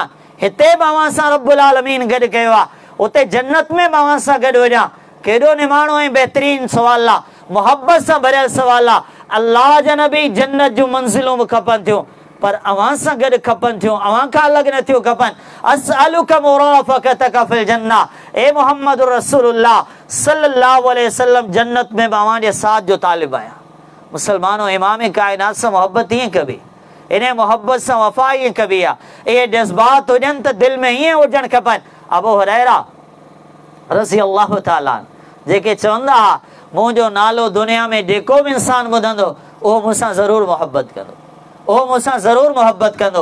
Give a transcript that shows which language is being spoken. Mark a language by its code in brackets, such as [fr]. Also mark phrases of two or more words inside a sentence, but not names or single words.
[sd] हिते भी अव्हां सां रब्बुल आलमीन गॾु कयो आहे, उते जन्नत में भी अव्हां सां गॾु वञा। केॾो निमाणो ऐं बहितरीन सवाल आहे, मोहब्बत सां भरियल सवाल आहे। अल्लाह जा नबी जन्नत जूं मंज़िलूं भी खपनि थियूं, पर अव्हां सां गॾु खपनि थियूं, अव्हां खां अलॻि न थियूं खपनि। [ar] أسألك مرافقتك في الجنة. ए محمد رسول الله صلى الله عليه وسلم, [sd] जन्नत में भी अव्हां जे साथ जो तालिब आहियां। मुसलमानों, इमाम कायनात सां मोहब्बत ईअं कबी, इन मोहब्बत सां वफ़ा ईअं कबी आहे। इहे जज़्बात हुजनि त दिलि में ईअं हुजणु खपनि। अबू हुरैरा [ar] رضي الله تعالى [sd] जेके चवंदा हुआ, मुंहिंजो नालो दुनिया में जेको भी इंसान ॿुधंदो उहो मूंसां ज़रूर मोहब्बत कंदो, उहो मूंसां ज़रूर मोहब्बत कंदो।